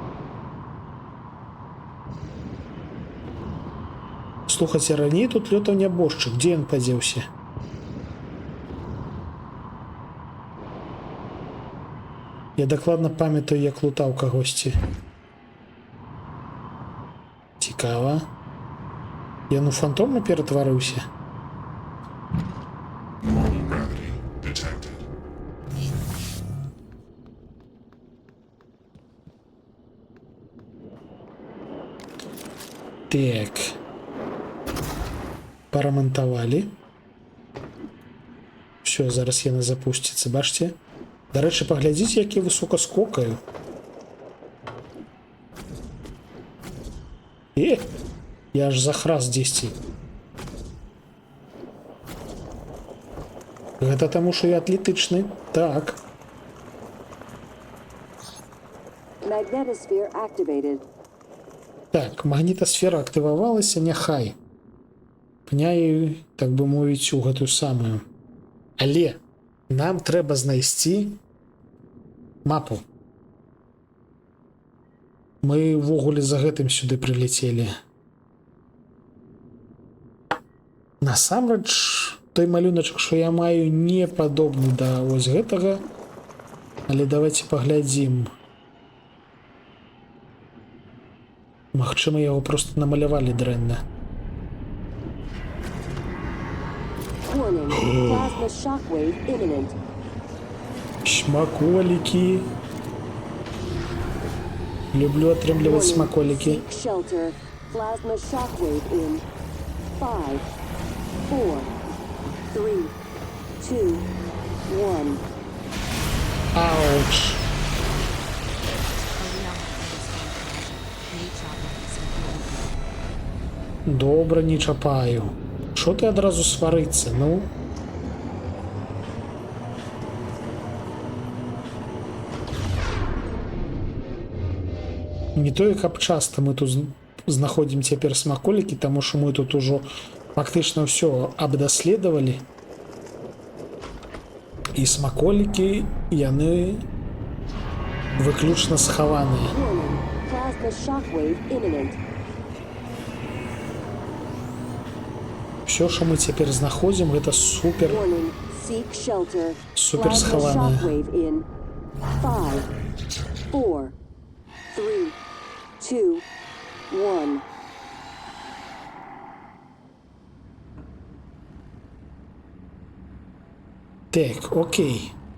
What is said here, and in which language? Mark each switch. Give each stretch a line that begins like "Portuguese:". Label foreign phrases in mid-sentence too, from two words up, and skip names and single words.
Belarusian: Слухайце, раней тут лётаў нябожчык. Дзе ён падзеўся? Я дакладна памятаю, як лутаў кагосьці. Цікава. Ён у фантома ператварыўся?
English: Low gravity detected.
Belarusian: Так. Парамантавалі. Все, зараз яна запусціцца, бачце? Дарэчы, паглядзіце, як я высока скокаю. Я аж захрас дзесьці. Гэта таму, што я атлетычны. Так.
English: Magnetosphere activated.
Belarusian: Так, магнітасфера актывавалася, няхай. Пняю, так бы мовіць, у гэтую самую. Але нам трэба знайсці мапу. Мы ўвогуле за гэтым сюды прилетелі. Насамрэч, той малюначак, што я маю, не падобны да вось гэтага. Але давайте паглядзім. Магчыма, яго просто намалявалі дрэнна.
English: Warning, plasma shockwave imminent.
Belarusian: Смаколики. Люблю атрымліваць смаколики.
English: Seek shelter. Plasma shockwave in 5, 4, 3, 2, 1.
Belarusian: Ауч. Добра, не чапаю.
Ukrainian: Що ти одразу свариться, ну?
Belarusian: Не тое, каб часта мы тут знаходзім цяпер смаколікі, таму што мы тут ужо фактычна ўсё абдаследавалі. І смаколікі, яны выключна схаваныя.
English: Warning, plasma shockwave imminent.
Ukrainian: Все, що ми
Belarusian: цяпер знаходзім, гэта супер.
English: Warning, seek shelter.
Belarusian: Супер
English: Plasma
Belarusian: схаванае.
English: shockwave in 5, 4, 3, 2, 1.
Belarusian: Так, окей.